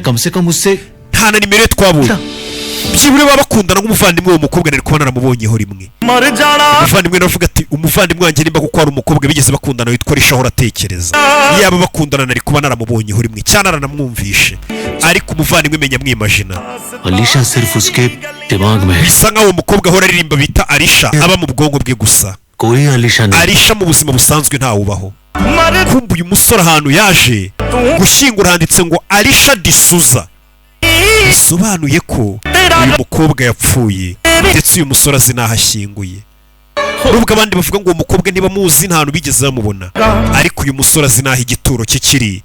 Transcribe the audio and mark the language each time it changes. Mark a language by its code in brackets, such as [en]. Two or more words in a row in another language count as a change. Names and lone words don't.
[rw] Nta na nimero ye twabonye. Byibure baba bakundana nk'umuvandimwe wo mukobwa nari kubana naramubonyeho rimwe. Umuvandimwe navuga ati umuvandimwe wanjye nimba kuko ari umukobwa bigeze bakundana witwa Alisha ahora atekereza. Yaba bakundana nari kuba naramubonyeho rimwe cyane aranamwumvishe. Ariko umuvandimwe menya mwimagina. [hi] Alisha सिर्फ उसके दिमाग में है. [rw] Bisa nkaho umukobwa ahora aririmba bita Alisha aba mu bwonko bwe gusa. [hi] कोई Alisha नहीं. [rw] Alisha mu buzima busanzwe nta ubaho. Kumbe uyu musore ahantu yaje gushyingura handitse ngo Alisha Disuza. Bisobanuye ko uyu mukobwa yapfuye ndetse uyu musore azi n'aho ashyinguye. Nubwo abandi bavuga ngo uwo mukobwa niba muzi nta hantu bigeze bamubona, ariko uyu musore azi n'aho igituro cye kiri.